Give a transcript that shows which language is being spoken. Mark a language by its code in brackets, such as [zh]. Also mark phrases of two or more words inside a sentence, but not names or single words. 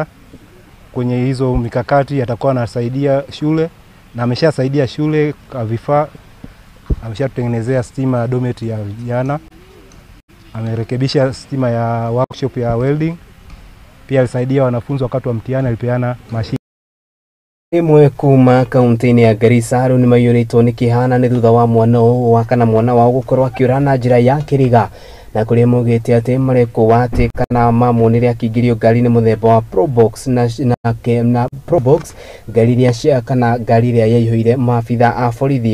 [sw] Kwenye hizo mikakati atakuwa anasaidia shule na ameshasaidia shule kwa vifaa, ameshatutengenezea stima ya dometi ya vijana, amerekebisha stima ya workshop ya welding, pia alisaidia wanafunzi wakati wa mtihani, alipeana mashine. [ki] Imwe kuma kaunti-inĩ ya Garissa rĩu nĩ maiyũrĩtwo nĩ kĩhana nĩ thutha wa mwana wao gũkorwo akĩũra na njĩra ya kĩriga, na kũrĩa maugĩte atĩ marekwo atĩ kana mamuonire akĩingĩrio ngari-inĩ mũthemba wa Probox na Probox ngari iria kana ngari iria yaihũire maabitha a borithi.